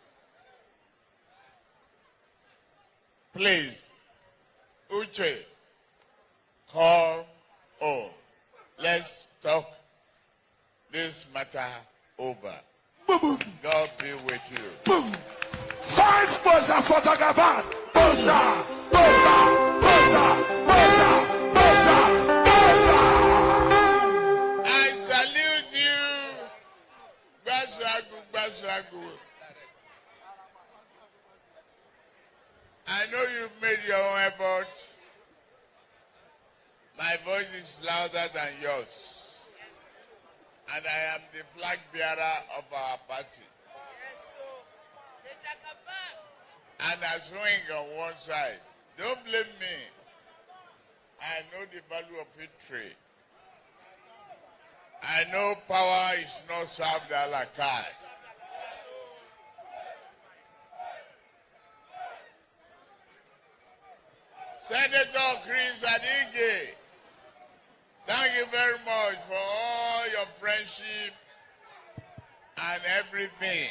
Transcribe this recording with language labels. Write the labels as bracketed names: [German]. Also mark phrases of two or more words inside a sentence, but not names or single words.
[English] Please, Uche, come home. Let's talk this matter over. God be with you. Boom. 5 Boza for Jagaban. Boza, Boza, Boza, Boza, Boza, Boza. I salute you. Bashagu, Bashagu. I know you've made your own effort. My voice is louder than yours. And I am the flag bearer of our party. And I swing on one side. Don't blame me. I know the value of victory. I know power is not served [French] a la carte. [English] Senator Chris Adige, thank you very much for all your friendship and everything.